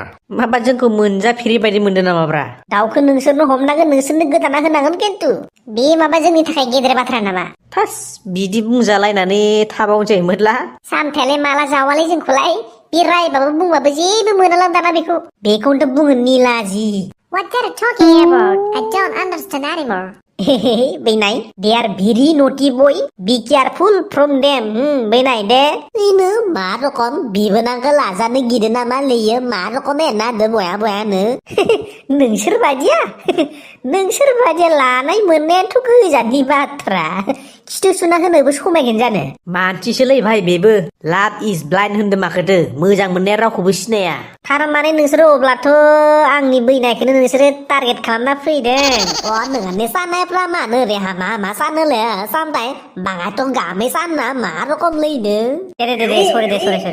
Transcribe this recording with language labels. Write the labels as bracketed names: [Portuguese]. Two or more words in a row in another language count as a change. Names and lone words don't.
[Bodo] माबा जोंखौ मोनजाफेरि बायदि मोनदों नामाब्रा दाउखौ नोंसोरनो हमनांगोन नोंसोरनो गोदाना होनांगोन खिन्थु बे माबा जोंनि थाखाय गेदेर बाथ्रा नामा थास बिदि बुंजालायनानै थाबावनोसै मोदला सामथायालाय माला जावालै जोंखौलाय बे रायबाबो बुंबाबो जेबो मोनालां दाना बेखौनोथ' बुङो निलाजि [English] What are you talking about? I don't understand anymore. [Bodo] बेनाय [English] they are very naughty boy be careful from them [Bodo] बेनाय दे इनो मा रकम बिबोनांखौ लाजानो गिदो नामा लैयो मा रकम एनादो बया बयानो नोंसोर बादिया लानाय मोननायाथ' गोजाननि बाथ्रा खिथु सुना होनोबो समायगोन जानो मानसिसोलै भाइ बेबो [English] love is blind [Bodo] होनदों माखोथो मोजां मोननाया रावखौबो सिनाया थारमाने नोंसोरो अब्लाथ' आंनि बैनायखौनो नोंसोरो टारगेट खालामना फैदों नोंहानि साननायफ्रा मानो रे मा सानोलै सामथाय बाङाथ' गामै सानना मा रकम लैदो दे सरि